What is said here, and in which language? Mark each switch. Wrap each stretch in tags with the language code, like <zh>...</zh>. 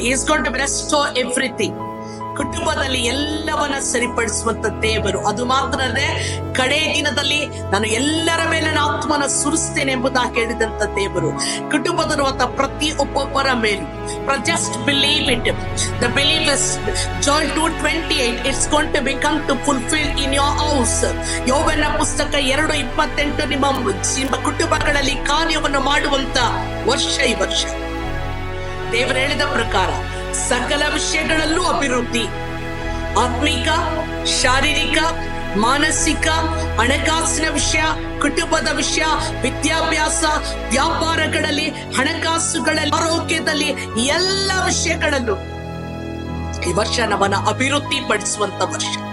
<en>Is going to restore everything.</en> <kn>ಕುಟುಂಬದಲ್ಲಿ ಎಲ್ಲವನ್ನ ಸರಿಪಡಿಸುವಂತ ದೇವರು. ಅದು ಮಾತ್ರ ಅಲ್ಲದೆ, ಕಡೆ ದಿನದಲ್ಲಿ ನಾನು ಎಲ್ಲರ ಮೇಲೆ ಆತ್ಮನ ಸುರಿಸ್ತೇನೆ ಎಂಬುದಾಗಿ ಹೇಳಿದಂತ ದೇವರು ಕುಟುಂಬದಲ್ಲಿರುವಂತ ಪ್ರತಿ ಒಬ್ಬೊಬ್ಬರ ಮೇಲೂ.</kn> <en>Just believe it. The belief is Joel 2:28. It's going to become to fulfill in your house.</en> <kn>ಯೋಬನ ಪುಸ್ತಕ 2:28 ನಿಮ್ಮ ಕುಟುಂಬಗಳಲ್ಲಿ ಕಾರ್ಯವನ್ನು ಮಾಡುವಂತ ವರ್ಷ ಈ ವರ್ಷ. ದೇವರು ಹೇಳಿದ ಪ್ರಕಾರ ಸಕಲ ವಿಷಯಗಳಲ್ಲೂ ಅಭಿವೃದ್ಧಿ, ಆತ್ಮಿಕ, ಶಾರೀರಿಕ, ಮಾನಸಿಕ, ಹಣಕಾಸಿನ ವಿಷಯ, ಕುಟುಂಬದ ವಿಷಯ, ವಿದ್ಯಾಭ್ಯಾಸ, ವ್ಯಾಪಾರಗಳಲ್ಲಿ, ಹಣಕಾಸುಗಳಲ್ಲಿ, ಆರೋಗ್ಯದಲ್ಲಿ, ಎಲ್ಲ ವಿಷಯಗಳಲ್ಲೂ ಈ ವರ್ಷ ನಮ್ಮನ್ನ ಅಭಿವೃದ್ಧಿ ಪಡಿಸುವಂತ ವರ್ಷ.</kn>